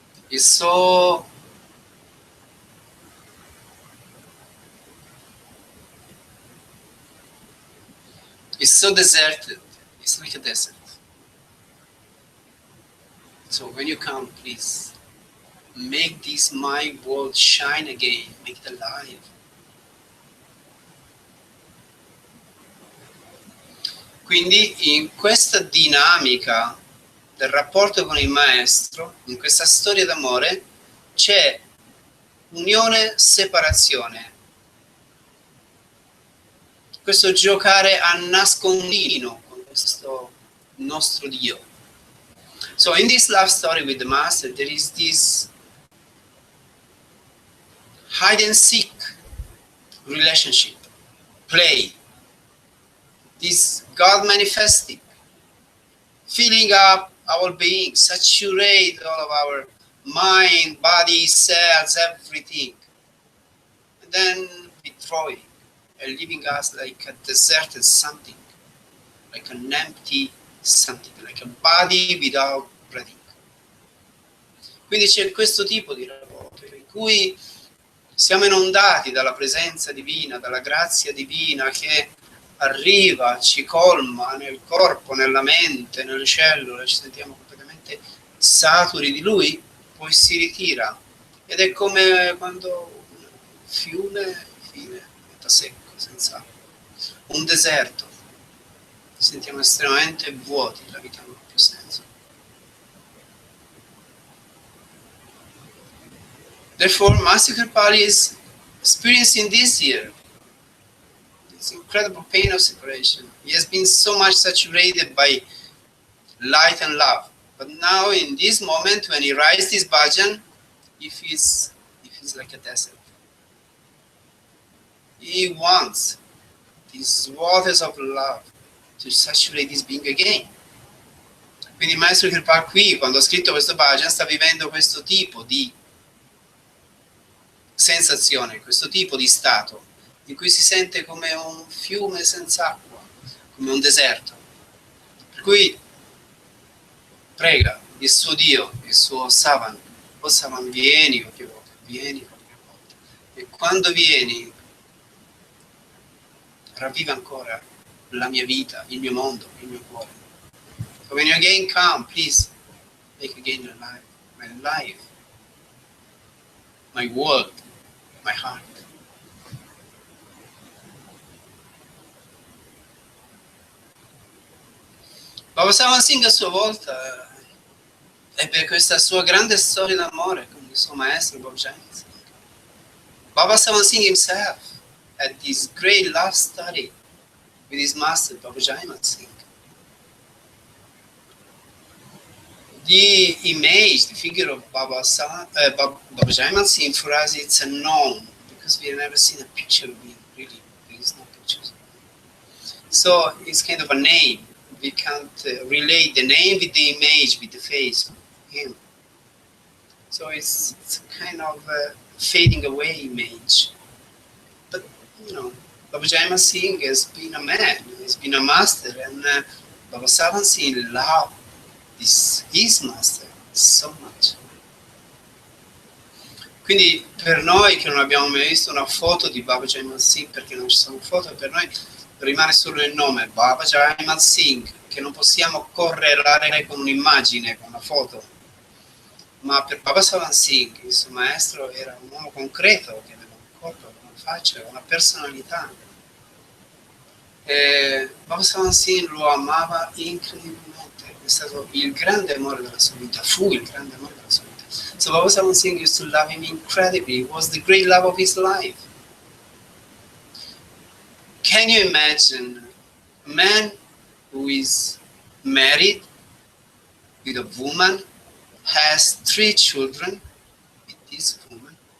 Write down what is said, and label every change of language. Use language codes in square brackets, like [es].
[en] It's so deserted. It's like a desert. So when you come, please, make this my world shine again, make it alive. [it] Quindi in questa dinamica del rapporto con il maestro, in questa storia d'amore, c'è unione, separazione. Questo giocare a nascondino con questo nostro Dio. [en] So in this love story with the master, there is this hide and seek relationship, play. This God manifesting, filling up our being, saturate all of our mind, body, cells, everything. And then withdrawing and leaving us like a deserted something, like an empty something, like a body without breathing. [it] Quindi c'è questo tipo di rapporto in cui siamo inondati dalla presenza divina, dalla grazia divina che arriva, ci colma nel corpo, nella mente, nelle cellule, ci sentiamo completamente saturi di lui, poi si ritira. Ed è come quando un fiume diventa secco, senza un deserto. Ci sentiamo estremamente vuoti, la vita non ha più senso. [en] Therefore, Master Kirpal is experiencing this here. It's incredible pain of separation. He has been so much saturated by light and love. But now in this moment when he writes this bhajan, he feels like a desert. He wants these waters of love to saturate his being again. [it] Quindi il maestro Kirpal qui, quando ha scritto questo bhajan, sta vivendo questo tipo di sensazione, questo tipo di stato, in cui si sente come un fiume senza acqua, come un deserto. Per cui prega il suo Dio, il suo Savan, oh Savan, vieni qualche volta, vieni qualche volta. E quando vieni, ravviva ancora la mia vita, il mio mondo, il mio cuore. [en] So when you again come, please make again alive my life, my world, my heart. [it] Baba Sawan Singh a sua volta ebbe questa sua grande storia d'amore con il suo maestro Baba Sawan Singh. [en] Baba Sawan Singh himself had this great love story with his master Baba Sawan Singh. The image, the figure of Baba Sawan Singh, for us it's unknown because we have never seen a picture of him, really. There is no pictures. So it's kind of a name. We can't relate the name with the image, with the face of him. So it's kind of a fading away image. But, you know, Baba Sawan Singh has been a man, he's been a master, and Baba Sawan Singh loved his master so much. [it] Quindi per noi che non abbiamo mai visto una foto di Baba Sawan Singh, perché non ci sono foto, per noi rimane solo il nome Baba Sawan Singh, che non possiamo correlare con un'immagine, con una foto. Ma per Baba Sawan Singh, il suo maestro, era un uomo concreto, che aveva un corpo, una faccia, una personalità. E Baba Sawan Singh lo amava incredibilmente. È stato il grande amore della sua vita, fu il grande amore della sua vita. [en] So Baba Sawan Singh used to love him incredibly. It was the great love of his life. Can you imagine a man who is married with a woman, has 3 children with this woman?